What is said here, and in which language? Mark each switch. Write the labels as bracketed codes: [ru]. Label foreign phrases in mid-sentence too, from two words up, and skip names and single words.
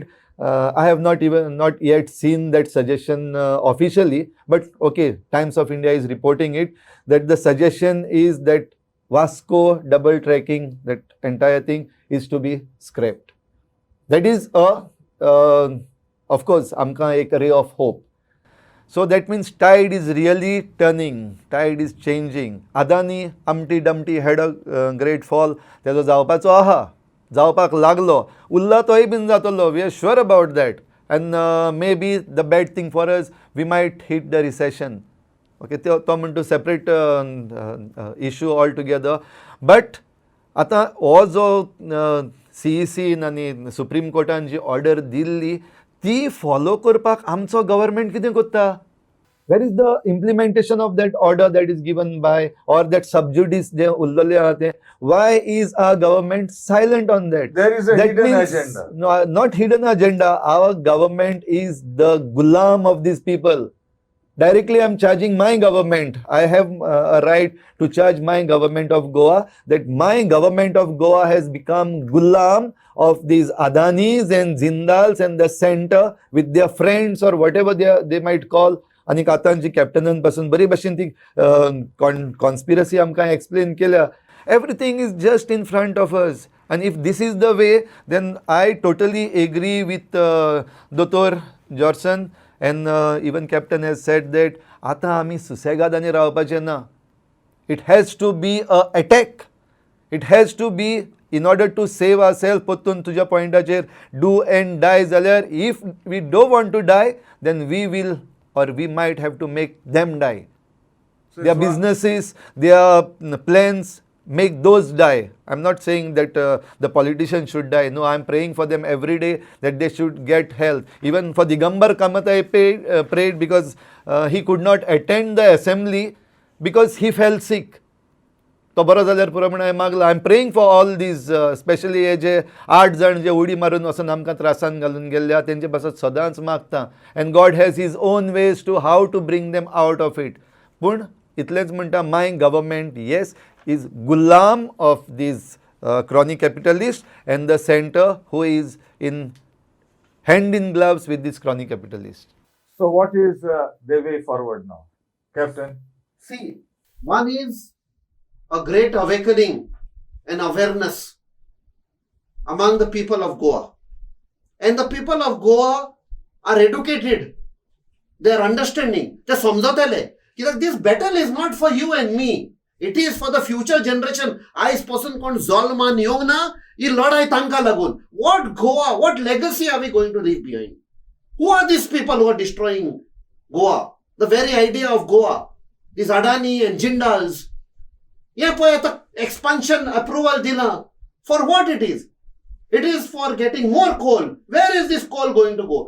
[en] I have not yet seen that suggestion officially, but okay, Times of India is reporting it, that the suggestion is that Vasco double tracking, that entire thing is to be scrapped. That is of course, [kok] amka ek [en] ray of hope. So that means tide is really turning, tide is changing. Adani, Humpty Dumpty had a great fall. [kok] तेजो जावपाचो आहा, जावपाक लागलो. उरला तोय बीन जातलो. [en] We are sure about that. And maybe the bad thing for us, we might hit the recession. Okay, [kok] तो म्हणतो [en] separate issue altogether. [kok] But आता हो जो CEC आनी सुप्रीम कोर्टान जी ऑर्डर दिल्ली, ती फॉलो करपाक आमचो गव्हर्नमेंट कितें करता? [en] Where is the implementation of that order that is given by, or that sub judice [kok] जे उरलेले आहा ते? [en] Why is our government silent on that? There is a That hidden means, agenda. No, not hidden agenda. Our government is the gulam of these people. Directly I am charging my government. I have a right to charge my government of Goa that my government of Goa has become gulam of these Adanis and Jindals and the center with their friends or whatever they might call. [kok] आणि आतांची कॅप्टनांपासून बरी भशेन ती कॉन्स्पिरसी आमकां एक्सप्लेन केल्या. [en] everything is just in front of us. And if this is the way, then I totally agree with Dr. Johnson, and even Captain has said that [kok] आता आमी सुसेगादानी रावपाचें ना. [en] It has to be a attack. It has to be in order to save ourselves. [kok] पोत्तून तुज्या पॉइंटाचेर [en] do and die जाल्यार if we don't want to die, then we will or we might have to make them die. So their businesses, their plans, make those die. I'm not saying that the politicians should die. No, I'm praying for them every day that they should get health. Even for Digambar Kamath, I prayed because he could not attend the assembly because he fell sick. [kok] तो बरो जाल्यार पुरो म्हणून हांवें मागला. [en] I am praying for all these, [kok] स्पेशली हे जे 8 जाण जे उडी मारून वचून आमकां त्रासान घालून गेल्ल्या तेंचे पासत सदांच मागता. [en] and God has his own ways to have to bring them out of it. [kok] पूण इतलेंच म्हणटा, [en] my government yes is gulam of these crony capitalists, and the center who is in hand in gloves with this crony capitalist. So, what is the way forward now, Captain? See, one is a great awakening and awareness among the people of Goa. And the people of Goa are educated. They are understanding. They [kok] समजतले कि [en] this battle is not for you and me. It is for the future generation. [kok] आयज पासून कोण जल्मान येवंक ना ही लढाई तांकां लागून. [en] What Goa, what legacy are we going to leave behind? Who are these people who are destroying Goa? The very idea of Goa. These Adani and Jindals. Yeah, the expansion approval dinner. For what it is? It is for getting more coal. Where is this coal going to go?